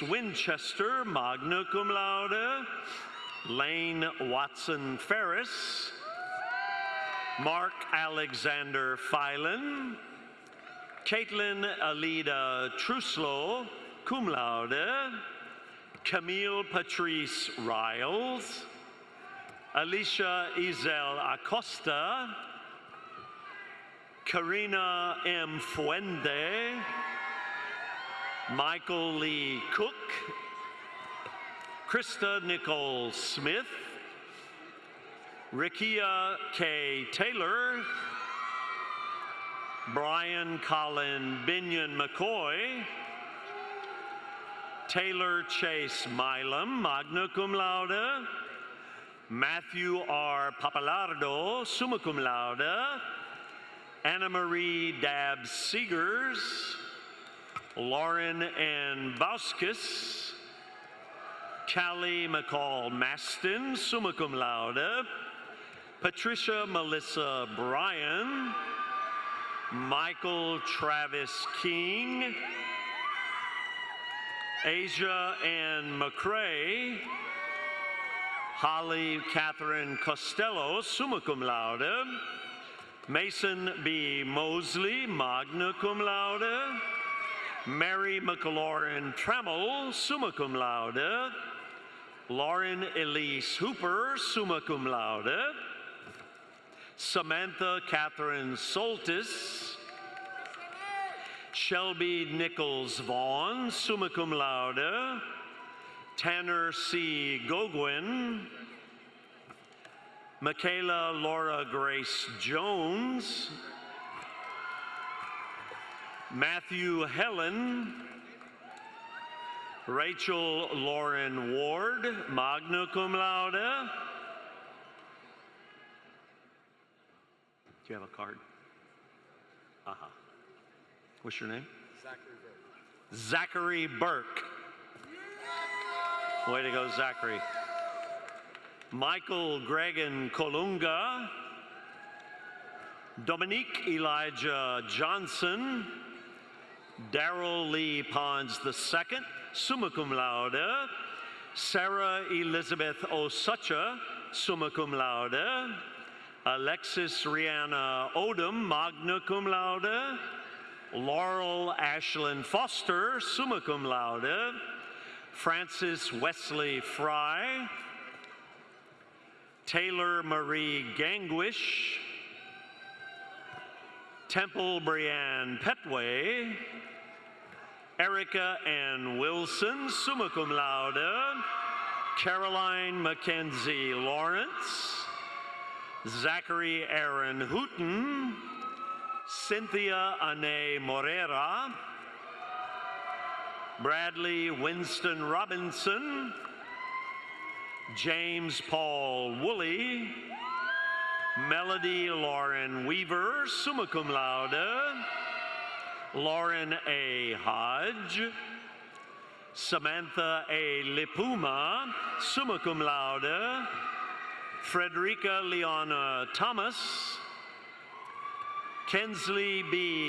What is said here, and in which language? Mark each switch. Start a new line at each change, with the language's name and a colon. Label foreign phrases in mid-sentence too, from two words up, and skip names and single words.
Latin: Winchester, magna cum laude,
English: Lane Watson Ferris, Mark Alexander Phelan, Caitlin Alida Truslow,
Latin: cum laude,
English: Camille Patrice Riles, Alicia Izel Acosta, Karina M. Fuende, Michael Lee Cook, Krista Nicole Smith, Rikia K. Taylor, Brian Colin Binion McCoy, Taylor Chase Milam,
Latin: magna cum laude,
English: Matthew R.
Latin: Papalardo, summa cum laude,
English: Anna Marie Dabbs Seegers, Lauren N. Bauskis, Callie McCall Maston,
Latin: summa cum laude,
English: Patricia Melissa Bryan, Michael Travis King, Asia Ann McCrae, Holly Catherine Costello,
Latin: summa cum laude, Mason B.
English: Mosley,
Latin: magna cum laude,
English: Mary McLaurin Trammell,
Latin: summa cum laude,
English: Lauren Elise Hooper,
Latin: summa cum laude,
English: Samantha Catherine Soltis, Shelby Nichols Vaughn,
Latin: summa cum laude,
English: Tanner C. Gogwin, Michaela Laura Grace Jones, Matthew Helen, Rachel Lauren Ward,
Latin: magna cum laude.
English: Do you have a card? What's your name? Zachary Burke. Way to go, Zachary. Michael Gregan Kolunga, Dominique Elijah Johnson, Darrell Lee Pons II,
Latin: summa cum laude,
English: Sarah Elizabeth Osucha,
Latin: summa cum laude,
English: Alexis Rihanna Odom,
Latin: magna cum laude,
English: Laurel Ashlyn Foster,
Latin: summa cum laude,
English: Francis Wesley Fry, Taylor Marie Gangwish, Temple Brianne Petway, Erica Ann Wilson,
Latin: summa cum laude,
English: Caroline Mackenzie Lawrence, Zachary Aaron Hooten, Cynthia Ane Morera, Bradley Winston Robinson, James Paul Woolley, Melody Lauren Weaver,
Latin: summa cum laude, Lauren A.
English: Hodge, Samantha A. Lipuma,
Latin: summa cum laude,
English: Frederica Leona Thomas, Kensley B.